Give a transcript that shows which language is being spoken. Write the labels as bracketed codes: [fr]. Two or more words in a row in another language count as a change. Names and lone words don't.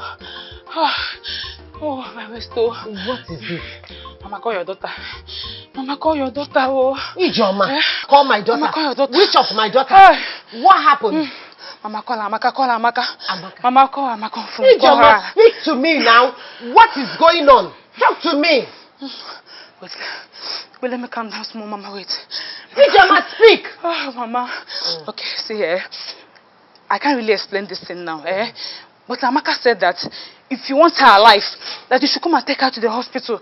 [en] Oh, my waist. Oh. What is it? Mama, call your daughter. Mama, call your daughter. Oh. Ijoma, call my daughter. Mama, call your daughter. Which of my daughter? What happened? Mama, call Amaka. Call Amaka. Mama, call Amaka. Ijoma, speak to me now. What is going on? Talk to me. Wait, let me calm down some more, Mama. Wait. Ijoma, speak. Oh, Mama. Okay, see here. I can't really explain this thing now, But Amaka said that if you want her alive, that you should come and take her to the hospital.